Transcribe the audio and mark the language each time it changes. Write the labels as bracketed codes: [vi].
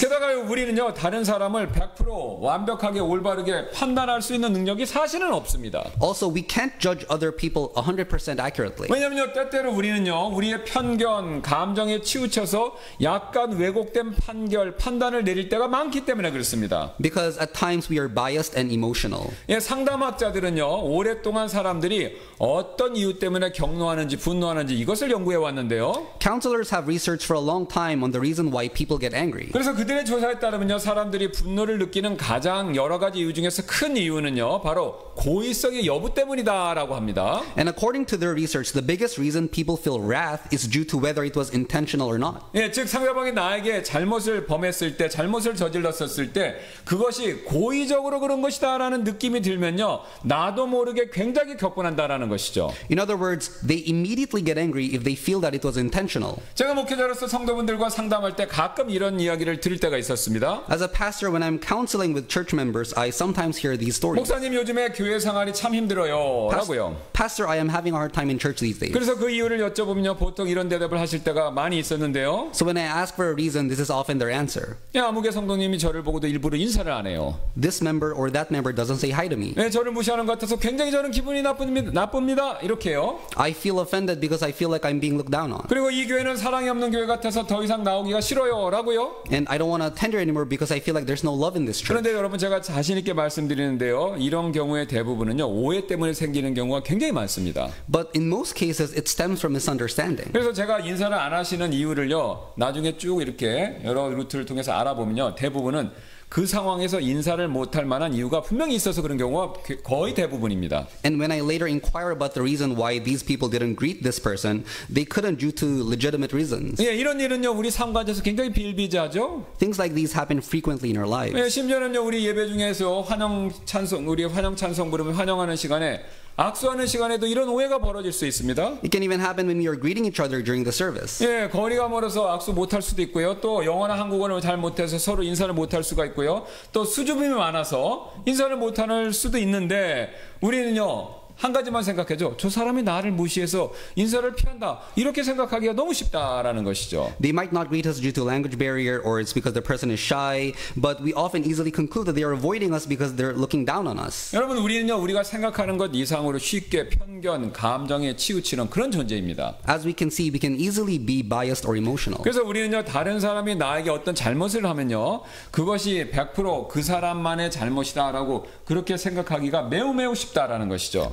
[ko] 게다가 우리는요 다른 사람을 100% 완벽하게 올바르게 판단할 수 있는 있는 능력이 사실은 없습니다. [en] Also, we can't judge other people 100% accurately. [ko] 왜냐면요, 때때로 우리는요, 우리의 편견, 감정에 치우쳐서 약간 왜곡된 판단을 내릴 때가 많기 때문에 그렇습니다. [en] Because at times we are biased and emotional. [ko] 예, 상담학자들은요, 오랫동안 사람들이 어떤 이유 때문에 격노하는지 분노하는지 이것을 연구해 왔는데요. [en] Counselors have researched for a long time on the reason why people get angry. [ko] 그래서 그들의 조사에 따르면요, 사람들이 분노를 느끼는 가장 여러 가지 이유 중에서 큰 이유는요, 바로 고의성의 여부 때문이다라고 합니다. [en] And according to their research, the biggest reason people feel wrath is due to whether it was intentional or not. [ko] 예, 즉 상대방이 나에게 잘못을 범했을 때, 잘못을 저질렀었을 때 그것이 고의적으로 그런 것이다라는 느낌이 들면요, 나도 모르게 굉장히 격분한다라는 것이죠. [en] In other words, they immediately get angry if they feel that it was intentional. [ko] 제가 목회자로서 성도분들과 상담할 때 가끔 이런 이야기를 들을 때가 있었습니다. [en] As a pastor, when I'm counseling with church members, I sometimes hear these stories. [ko] 목사님, 요즘에 교회 생활이 참 힘들어요 라고요. [en] Pastor, I am having a hard time in church these days. [ko] 그래서 그 이유를 여쭤보면요, 보통 이런 대답을 하실 때가 많이 있었는데요. [en] So when I ask for a reason, this is often their answer. [ko] 아무개 성도님이 저를 보고도 일부러 인사를 안 해요. [en] This member or that member doesn't say hi to me. [ko] 네, 저를 무시하는 것 같아서 굉장히 저는 기분이 나쁩니다. 이렇게요. [en] I feel offended because I feel like I'm being looked down on. [ko] 그리고 이 교회는 사랑이 없는 교회 같아서 더 이상 나오기가 싫어요 라고요. [en] And I don't want to attend here anymore because I feel like there's no love in this church. [ko] 그런데 여러분, 제가 자신 있게 말씀드리는데요, 이런 경우의 대부분은요, 오해 때문에 생기는 경우가 굉장히 많습니다. [en] But in most cases, it stems from misunderstanding. [ko] 그래서 제가 인사를 안 하시는 이유를요, 나중에 쭉 이렇게 여러 루트를 통해서 알아보면요, 대부분은 그 상황에서 인사를 못할 만한 이유가 분명히 있어서 그런 경우가 거의 대부분입니다. [en] And when I later inquire about the reason why these people didn't greet this person, they couldn't due to legitimate reasons. [ko] 예, 이런 일은요, 우리 삶 가운데서 굉장히 비일비재하죠. [en] Things like these happen frequently in our lives. [ko] 예, 심지어는요, 우리 예배 중에서 우리 환영 찬송 부르면 환영하는 시간에, 악수하는 시간에도 이런 오해가 벌어질 수 있습니다. [en] It can even happen when we are greeting each other during the service. [ko] 예, 거리가 멀어서 악수 못할 수도 있고요. 또 영어나 한국어를 잘 못해서 서로 인사를 못할 수가 있고요. 또 수줍음이 많아서 인사를 못할 수도 있는데, 우리는요, 한 가지만 생각해줘. 저 사람이 나를 무시해서 인사를 피한다, 이렇게 생각하기가 너무 쉽다라는 것이죠. [en] They might not greet us due to language barrier or it's because the person is shy, but we often easily conclude that they are avoiding us because they're looking down on us. [ko] 여러분, 우리는요, 우리가 생각하는 것 이상으로 쉽게 편견, 감정에 치우치는 그런 존재입니다. [en] As we can see, we can easily be biased or emotional. [ko] 그래서 우리는요, 다른 사람이 나에게 어떤 잘못을 하면요, 그것이 100% 그 사람만의 잘못이다라고 그렇게 생각하기가 매우 쉽다라는 것이죠.